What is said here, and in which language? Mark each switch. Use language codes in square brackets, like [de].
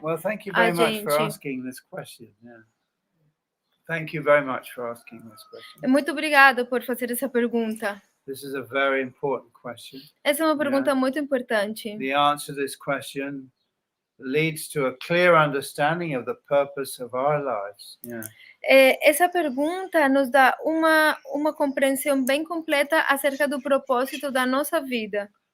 [en] Well, thank you very much for asking this question. Yeah. Thank you very much for asking this question. [pt] Muito obrigada por fazer essa pergunta. [en] This is a very important question. [pt] Essa é uma pergunta muito importante. [en] The answer to this question leads to a clear understanding of the purpose of our lives. Yeah. [pt] Essa pergunta nos dá uma compreensão bem completa acerca do propósito da nossa vida.